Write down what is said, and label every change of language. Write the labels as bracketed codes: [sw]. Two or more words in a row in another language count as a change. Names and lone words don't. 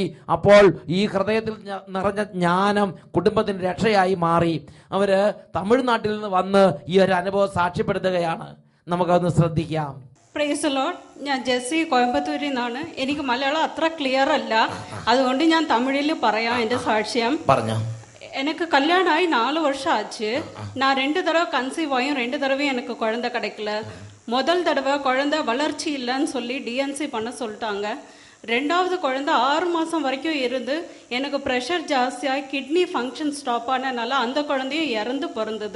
[ml] അപ്പോൾ ഈ ഹൃദയത്തിൽ നിറഞ്ഞ ജ്ഞാനം കുടുംബത്തിന് രക്ഷയായി മാറി. അവര് തമിഴ്നാട്ടിൽ നിന്ന് വന്ന് ഈ ഒരു അനുഭവം സാക്ഷ്യപ്പെടുത്തുകയാണ്. നമുക്കതൊന്ന് ശ്രദ്ധിക്കാം. [en] praise the Lord. [ml] ഞാൻ ജെസ്സി, കോയമ്പത്തൂരിൽ നിന്നാണ്. എനിക്ക് മലയാളം അത്ര ക്ലിയർ അല്ല, അതുകൊണ്ട് ഞാൻ തമിഴിൽ പറയാം എൻ്റെ സാക്ഷ്യം. പറഞ്ഞോ. [ta] எனக்கு கல்யாணம் ஆகி 4 வருஷம் ஆச்சு. நான் 2 தடவை கன்சீவ் ஆயும் 2 தடவையும் எனக்கு குழந்தை கிடைக்கல. முதல் தடவை குழந்தை வளர்ச்சி இல்லைன்னு சொல்லி டிஎன்சி பண்ண சொல்லிட்டாங்க. 2வது குழந்தை 6 மாதம் வரைக்கும் இருந்து எனக்கு ப்ரெஷர் ஜாஸ்தியாகி கிட்னி ஃபங்க்ஷன் ஸ்டாப் ஆனதுனால அந்த குழந்தையும் இறந்து பிறந்தது.